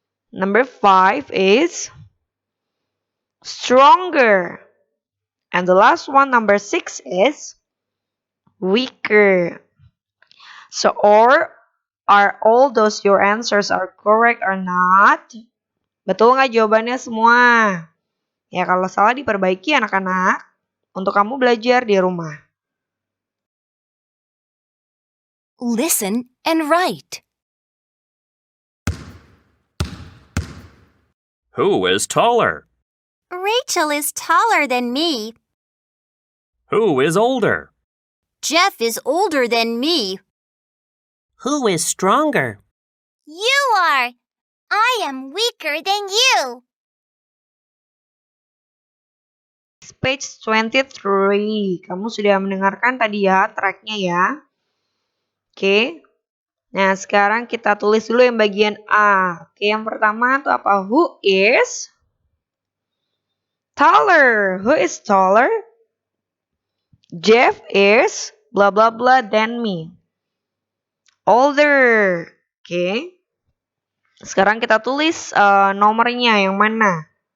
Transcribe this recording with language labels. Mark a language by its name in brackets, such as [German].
[English] Number 5 is stronger. And the last one, number 6 is weaker. So, or are all those your answers are correct or not? [Indonesian] Betul nggak jawabannya semua? Ya, kalau salah diperbaiki anak-anak untuk kamu belajar di rumah. [English] Listen and write. Who is taller? Rachel is taller than me. Who is older? Jeff is older than me. Who is stronger? You are. I am weaker than you. Page 23. [Indonesian] Kamu sudah mendengarkan tadi ya tracknya ya. Oke. Nah, sekarang kita tulis dulu yang bagian A. Oke, yang pertama itu apa? [English] Who is taller? Who is taller? Jeff is blah blah blah than me. Older. Oke. [Indonesian] Sekarang kita tulis nomornya yang mana?